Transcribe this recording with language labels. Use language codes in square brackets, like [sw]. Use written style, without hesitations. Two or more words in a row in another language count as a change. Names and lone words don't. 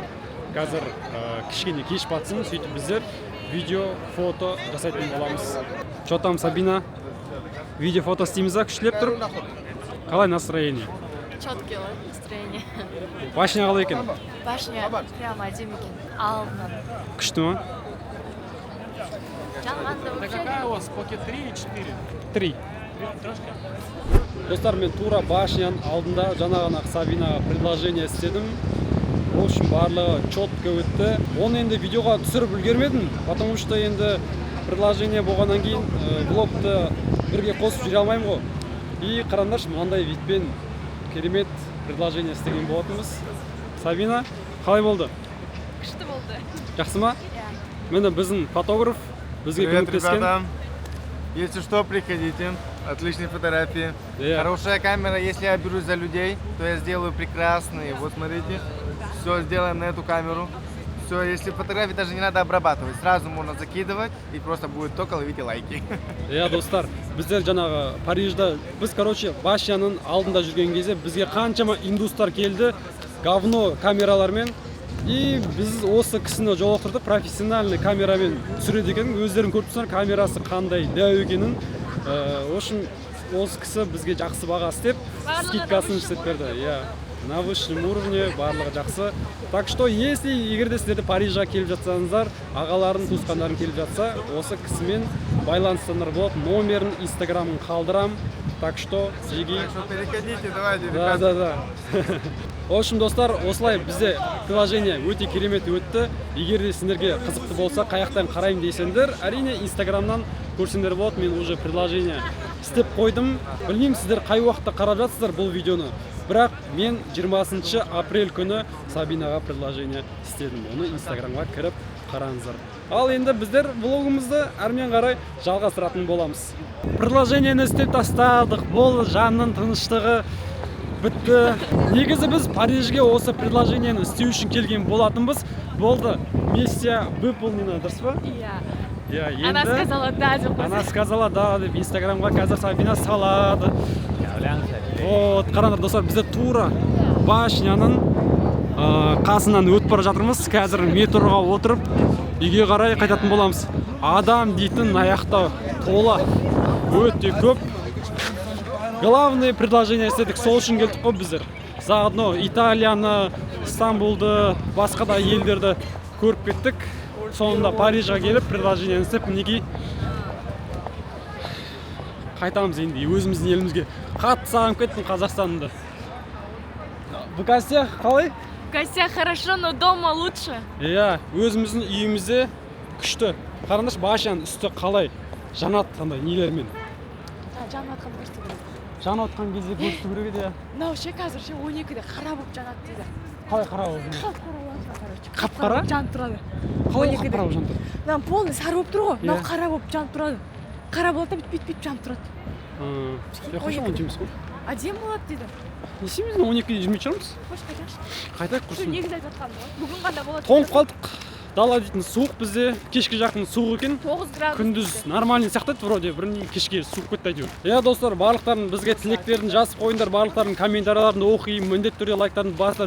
[kk] Қазір кішкене кеш батсын, сөйтіп біздер видео, фото жасайтын боламыз. [ru] Что там, [kk] Сабина? Видео, фото істейміз ба? Күштілеп тұр? Қалай настроение? [ru] Четкий настроение. [kk] Башня қалай екен? Башня прямо әдемі екен. Алдынан. Күшті ма? Жанғанды вообще. [ru] Какая у вас? Пакет 3 и 4? 3. [kk] Достар, мен тура башняның алдында жаңа ғана Сабинаға предложение істедім. [ru] В общем, [kk] барлығы четко өтті. Оны енді видеоға түсіріп үлгермедім, [ru] потому что [kk] енді предложение болғаннан кейін влогты бірге қосып жүре алмаймын ғой. И қараңдаршы, мынандай видпен керемет предложение істеген болатынбыз. Сабина, қалай болды? Күшті болды. Жақсы ма? Иә. Міне біздің фотограф бізге көмектескен. [ru] Ребята, если что, приходите. Отличные фотографии. [en] Yeah. [ru] Хорошая камера. Если я берусь за людей, то я сделаю прекрасные. Вот смотрите, все сделаем на эту камеру. Все, если фотографии даже не надо обрабатывать, сразу можно закидывать и просто будет только ловите лайки. [kk] Иә достар, біздер жаңағы Парижда, біз короче Башяның алдында жүрген кезде бізге қаншама индустар келді, говно камералармен, и біз осы кісіні жолықтырдық, профессиональный камерамен түсіреді екен, өздерің көріп тұрсыңдар камерасы қандай дәу екенін. [ru] В общем, [kk] осы кісі бізге жақсы баға істеп, скидкасын істеп берді. Иә, [ru] на высшем уровне, [kk] барлығы жақсы. [ru] Так что, [kk] если егер де сіздерді Парижға келіп жатсаңыздар, ағаларын, туысқандарын келіп жатса, осы кісімен байланыстырыңдар болады. Номерін, инстаграмын қалдырам. [ru] Так что, жеги. Так что переходите, давайте, Да, ребята. да, да. В общем, [kk] достар, осылай бізде приложение өте керемет өтті. Егер де сендерге қызықты болса, қаяқтан қараймын дейсеңдер, әрине инстаграмнан көрсеңдер болады. Мен уже приложение істеп қойдым. Білмеймін, сіздер қай уақытта қарап жатсыздар бұл видеоны. Бірақ мен 20 апрель күні Сабинаға приложение істедім. Оны инстаграмға кіріп қараңыздар. Ал енді біздер влогымызды әрмен қарай жалғастыратын боламыз. Приложениені істеп тастадық, болды, жанның тыныштығы бітті. Негізі біз Парижге осы приложениені істеу үшін келген болатынбыз. Болды, [ru] миссия выполнена, [kk] дұрыс па? Иә. Иә, [ru] Она сказала да [kk] деп қойса. [ru] Она сказала да [kk] деп инстаграмға қазір Сабина салады. Вот, қараңдар достар, бізде тура Башняның қасынан өтіп бара жатырмыз. Қазір метроға отырып үйге қарай қайтатын боламыз. Адам дейтін аяқта тола өте көп. Главное предложение істедік, сол үшін келдік қой біздер. Заодно Италияны, Стамбулды, басқа да елдерді көріп кеттік. Соңында Парижға келіп предложение істеп, мінекей қайтамыз енді өзіміздің елімізге. Қатты сағынып кеттім Қазақстанды. [ru] В гостях қалай? В гостях хорошо, но дома лучше. [kk] Иә, өзіміздің үйімізде күшті. Қараңдаршы, Башяның үсті қалай? Жанат қандай нелермен? Жанып атқан көрсету керек. Жанып атқан кезде көрсету керек еді. Мынау ше қазір ше 12-де қара болып жанады дейді. Қалай қара болып? Қап-қара болады, короче. Қап-қара? Жанып тұрады. Қалай қап-қара болып жанып тұрады? Мынау полный сары болып тұр ғой. Мынау Иә. қара болып жанып тұрады. Қара болады да бүйтіп жанып тұрады. [ru] Я хочу [kk] оны жемес қой. Әдемі болады дейді. Не істейміз, 12-де жүрмей шығармыз? Қош қайтайықшы. Қайтайық Сол құрсын. негізі айтып жатқаным ғой. Бүгін қандай болады? Тоңып қалдық. Дала дейтін суық бізде, кешке жақын суық екен. 9 градус. Күндіз нормальный сақтайды вроде, бірінен кешке суық кетті әйтеуір. Иә достар, барлықтарын бізге тілектерін жазып қойыңдар, барлықтардың комментарияларын оқимын, міндетті түрде лайктарын басыңдар.